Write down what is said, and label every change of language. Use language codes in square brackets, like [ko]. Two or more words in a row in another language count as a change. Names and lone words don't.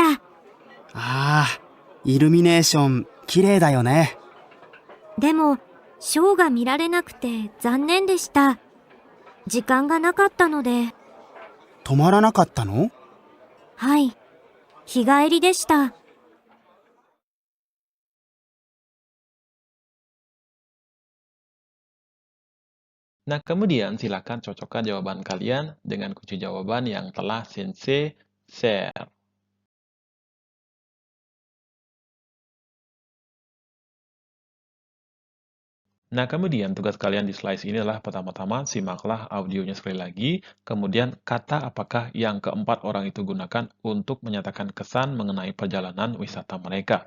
[ja] ああ、イルミネーション綺麗だよね。でも、ショーが見られなくて残念でした。時間がなかったので。泊まらなかったの？はい。日帰りでした。 [id] Nah, kemudian silakan cocokkan jawaban kalian dengan kunci jawaban yang telah Sensei share. 'Nah, kemudian tugas kalian di slides ini adalah pertama-tama simaklah audionya sekali lagi, kemudian kata apakah yang keempat orang itu gunakan untuk menyatakan kesan mengenai perjalanan wisata mereka.